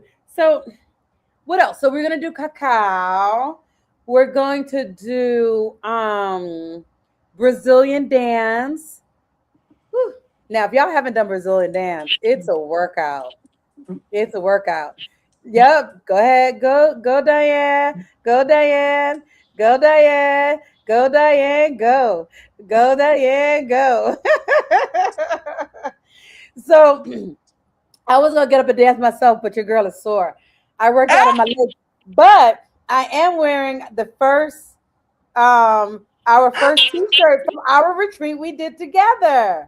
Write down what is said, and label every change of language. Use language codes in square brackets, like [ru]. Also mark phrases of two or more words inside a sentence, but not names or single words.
[en] So what else? So we're gonna do cacao. We're going to do Brazilian dance. Whew. Now, if y'all haven't done Brazilian dance, it's a workout. It's a workout. Yep. Go ahead. Go Diane. Go Diane. Go Diane. Go Diane. Go. Go Diane. Go. So I was gonna get up and dance myself, but your girl is sore. I worked out on my legs, but I am wearing the first our first t-shirt from our retreat we did together.